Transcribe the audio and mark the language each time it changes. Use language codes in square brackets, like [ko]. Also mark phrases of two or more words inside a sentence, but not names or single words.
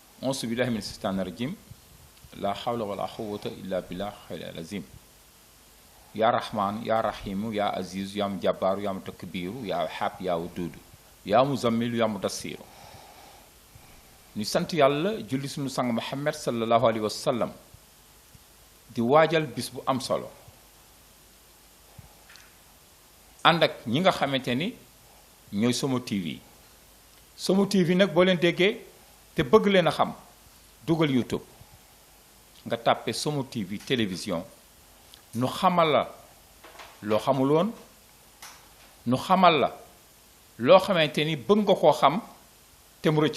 [ar] أعوذ بالله من الشيطان الرجيم لا حول ولا قوة إلا بالله العلي العظيم يا رحمن يا رحيم يا عزيز يا جبار يا متكبر يا وهاب يا ودود يا مزمل يا مدثر [wo] ñu sant yàlla julli suñu sang Muhammad [ar] صلى الله عليه وسلم [wo] di waajal bis bu am solo ànd ak ñi nga xamante ni ñooy Somo TV Somo TV nag boo leen déggee te bëgg leen a xam dugal YouTube nga tàppe Somo TV télévision nu xamal la loo xamul woon nu xamal la loo xamante ni bëgg nga koo xam te mu rëcc